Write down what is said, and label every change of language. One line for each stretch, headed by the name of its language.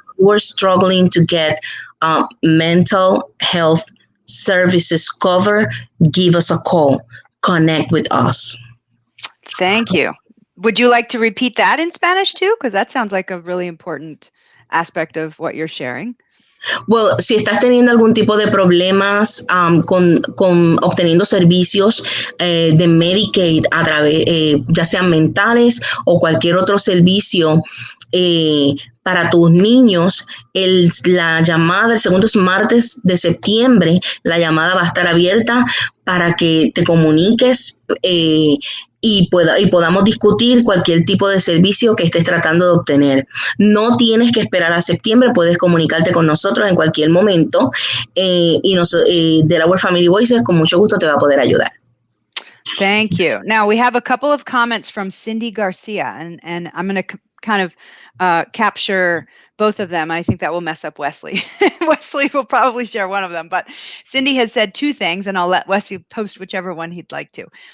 English: We're struggling to get mental health services covered, give us a call. Connect with us. Thank you. Would you like to repeat that in Spanish too? Because that sounds like a really important aspect of what you're sharing.
Spanish: Well, si estás teniendo algún tipo de problemas con obteniendo servicios de Medicaid a través, ya sean mentales o cualquier otro servicio para tus niños, la llamada, el segundo martes de septiembre, la llamada va a estar abierta para que te comuniques y podamos discutir cualquier tipo de servicio que estés tratando de obtener. No tienes que esperar a septiembre, puedes comunicarte con nosotros en cualquier momento Delaware Family Voices con mucho gusto te va a poder ayudar.
English: Thank you. Now we have a couple of comments from Cindy Garcia, and I'm going to kind of capture both of them. I think that will mess up Wesley. Wesley will probably share one of them, but Cindy has said two things, and I'll let Wesley post whichever one he'd like to.